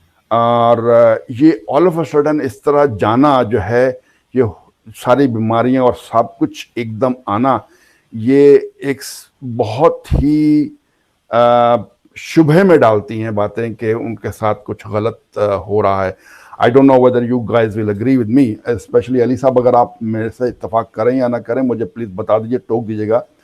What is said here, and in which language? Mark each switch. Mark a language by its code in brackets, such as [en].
[ur] اور یہ [en] all of a sudden [ur] اس طرح جانا جو ہے، یہ ساری بیماریاں اور سب کچھ ایک دم آنا، یہ ایک بہت ہی شبہ میں ڈالتی ہیں باتیں کہ ان کے ساتھ کچھ غلط ہو رہا ہے. [en] I don't know whether you guys will agree with me, especially Ali sahab. [ur] اگر آپ میرے سے اتفاق کریں یا نہ کریں مجھے پلیز بتا دیجئے، ٹوک دیجئے گا.